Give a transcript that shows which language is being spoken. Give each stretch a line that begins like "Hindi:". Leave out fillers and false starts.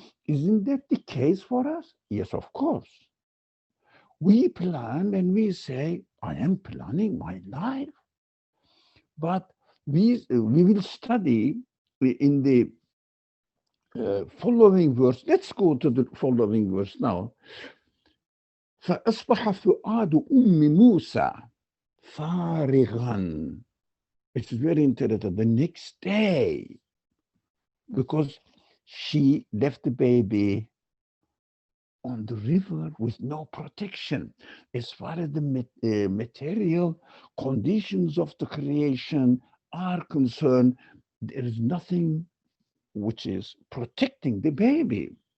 English: Isn't that the case for us? Yes, of course. We plan and we say, I am planning my life. But we will study in the following verse. Let's go to the following verse now.
Arabic: فأصبح فؤاد أم موسى فارغا.
English: It's very interesting. The next day, because she left the baby on the river with no protection. As far as the material conditions of the creation are concerned, there is nothing which is protecting the baby.